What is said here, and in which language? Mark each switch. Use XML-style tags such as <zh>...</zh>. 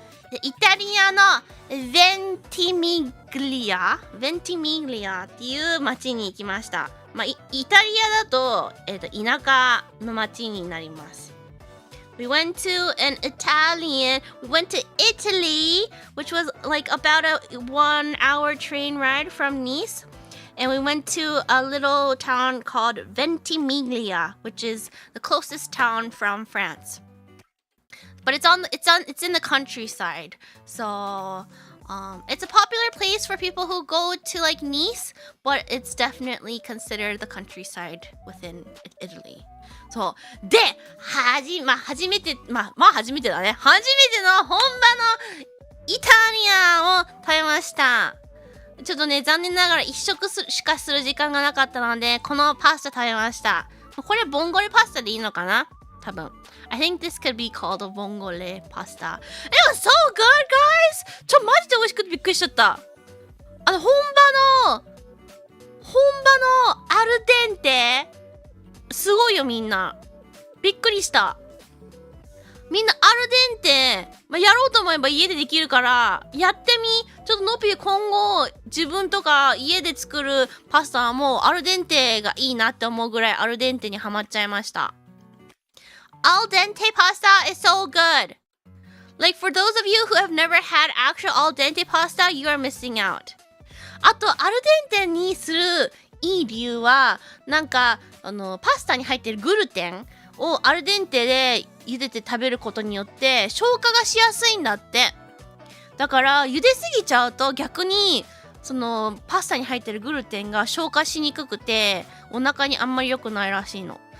<ja>でイタリアのベンティミグリアっていう町に行きました。まあ、イタリアだと、田舎の町になります。</ja> <en>We went to Italy, which was like about a 1-hour train ride from Nice. And we went to a little town called Ventimiglia, which is the closest town from France. But it's in the countryside. So it's a popular place for people who go to like Nice, but it's definitely considered the countryside within Italy.</en> <ja>そう。で、初めてだね。初めての本場のイタリアンを食べました。ちょっとね、残念ながら1食しかする時間がなかったので、このパスタ食べました。これボンゴレパスタでいいのかな？多分。</ja> <en>I think this could be called a vongole pasta. It was so good, guys!</en> <ja>マジで美味しくてびっくりしちゃった。本場のアルデンテすごいよみんな。びっくりした。みんなアルデンテ、やろうと思えば家でできるからやってみ。ちょっとノピ今後自分とか家で作るパスタはもうアルデンテがいいなって思うぐらいアルデンテにハマっちゃいました。</ja> <en>Al dente pasta is so good. Like for those of you who have never had actual al dente pasta, you are missing out.</en> <ja>あとアルデンテにするいい理由はなんかパスタに入ってるグルテンをアルデンテで茹でて食べることによって消化がしやすいんだって。だから茹ですぎちゃうと逆にそのパスタに入ってるグルテンが消化しにくくてお腹にあんまり良くないらしいの。</ja>